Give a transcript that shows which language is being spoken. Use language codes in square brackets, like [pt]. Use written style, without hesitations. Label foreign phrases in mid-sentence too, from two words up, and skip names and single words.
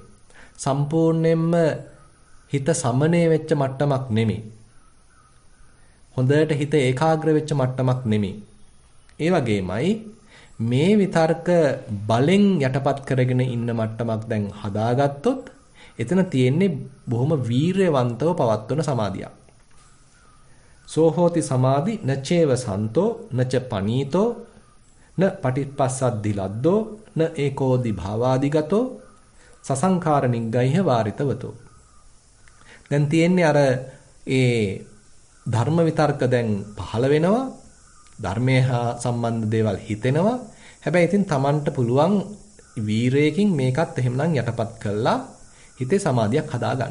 [si] සම්පූර්ණයෙන්ම හිත සමනය වෙච්ච මට්ටමක් නෙමෙයි. හොඳට හිත ඒකාග්‍ර වෙච්ච මට්ටමක් නෙමෙයි. ඒ වගේමයි මේ විතර්ක බලෙන් යටපත් කරගෙන ඉන්න මට්ටමක් දැන් හදාගත්තොත් එතන තියෙන්නේ බොහොම වීරයවන්තව පවත්වන සමාධියක්. [pi] සෝහෝති සමාධි නචේව සන්තෝ නච පනීතෝ න පටිපස්සද්දි ලද්දෝ න ඒකෝදි භාවාදිගතෝ සසංඛාර නිග්ගයිහ වාරිතවතෝ. [si] දැන් තියෙන්නේ අර ඒ ධර්ම විතර්ක දැන් පහළ වෙනවා. ධර්මයේ හා සම්බන්ධ දේවල් හිතෙනවා. හැබැයි ඉතින් Tamanට පුළුවන් වීරයකින් මේකත් එහෙමනම් යටපත් කළා හිතේ සමාධියක් හදාගන්න.